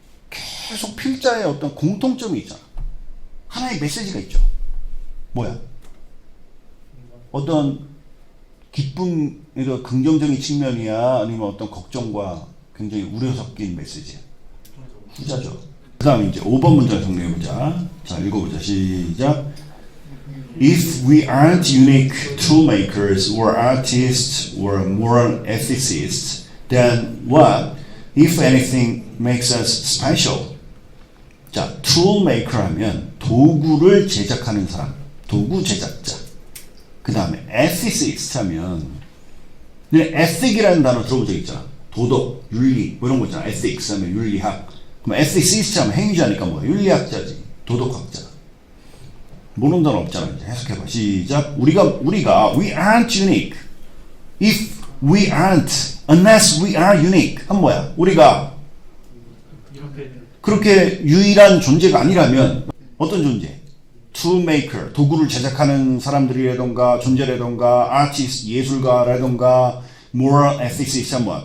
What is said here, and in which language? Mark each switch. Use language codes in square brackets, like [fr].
[ko] 계속 필자의 어떤 공통점이 있잖아. 하나의 메시지가 있죠. 뭐야? 어떤 기쁨, 긍정적인 측면이야? 아니면 어떤 걱정과 굉장히 우려 섞인 메시지? 후자죠. 그 다음에 이제 5번 문장 정리해보자. 자, 읽어보자. 시작. [en] If we aren't unique toolmakers or artists or moral ethicists, then what, if anything, makes us special? [ko] 자, toolmaker 하면 도구를 제작하는 사람, 도구 제작자. 그 다음에 ethicist 하면, ethic이라는 단어 들어본 적 있잖아. 도덕, 윤리, 이런 거 있잖아. ethics 하면 윤리학. 그럼 ethicist 하면 행위자니까 뭐야? 윤리학자지. 도덕학자. 모르는 단어 없잖아. 이제 해석해봐. 시작. 우리가, [en] we aren't unique. If we aren't, unless we are unique. [ko] 한 뭐야? 우리가 그렇게 유일한 존재가 아니라면 어떤 존재? toolmaker, 도구를 제작하는 사람들이라던가 존재라던가 artist, 예술가라던가 moral ethicist, 뭐야?